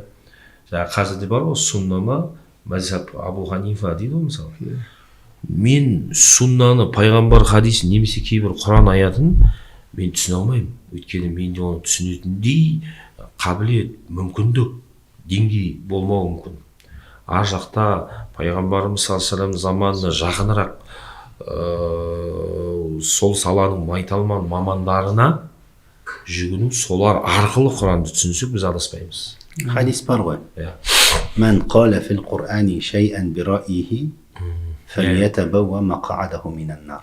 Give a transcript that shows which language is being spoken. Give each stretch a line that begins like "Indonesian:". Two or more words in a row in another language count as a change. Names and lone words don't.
Kazakh: Жаңағы қазірде бар ғой, суннама мазхаб Абу Ханифа дейді ғой мысалы. Мен суннаны, пайғамбар хадисін немесе кейбір Құран аятын мен түсіне алмаймын. Өйткені менде оны түсінетіндей қабілет, мүмкіндік, деңгей болмауы мүмкін. Ар жақта пайғамбарымыз
Arabic: صلى الله عليه وسلم
Kazakh: заманына жақынырақ сол саланың майталман мамандарына жүгіну, солар арқылы Құранды түсінсек біз адаспаймыз. Хадис бар ғой.
Arabic: من قال في القرآن شيئا برأيه فليتبوأ مقعده من النار.